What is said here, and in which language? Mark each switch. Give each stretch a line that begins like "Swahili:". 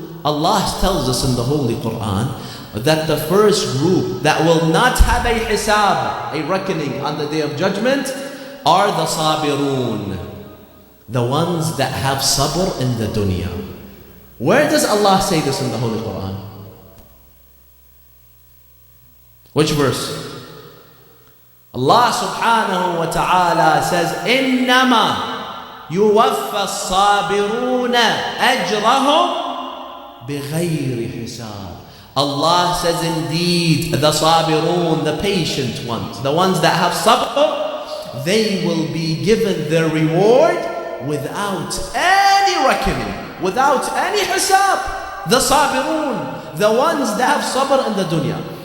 English: Allah tells us in the Holy Quran that the first group that will not have a hisab, a reckoning on the day of judgment, are the sabirun, the ones that have sabr in the dunya. Where does Allah say this in the Holy Quran? Which verse? Allah subhanahu wa ta'ala says,
Arabic: إِنَّمَا يُوَفَّى الصَّابِرُونَ أَجْرَهُمْ بِغَيْرِ حِسَابٍ.
English: Allah says, indeed, the sabirun, the patient ones, the ones that have sabr, they will be given their reward without any reckoning, without any hisab. The sabirun, the ones that have sabr in the dunya.